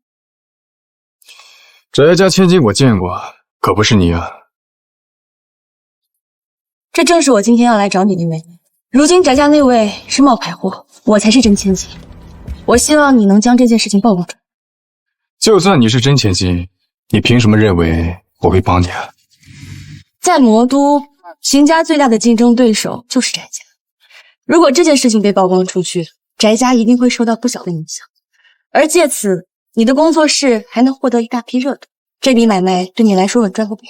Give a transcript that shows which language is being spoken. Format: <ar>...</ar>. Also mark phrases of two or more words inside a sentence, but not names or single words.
<zh>翟家千金我見過，可不是你啊。這正是我今天要來找你的妹妹。如今翟家那位是冒牌貨，我才是真千金。我希望你能將這件事情曝光出來。就算你是真千金，你憑什麼認為我會幫你啊？在魔都，秦家最大的競爭對手就是翟家。如果這件事情被曝光出去，翟家一定會受到不小的影響，而借此，你的工作室還能獲得一大批熱度。這筆買賣對你來說穩賺不賠。</zh>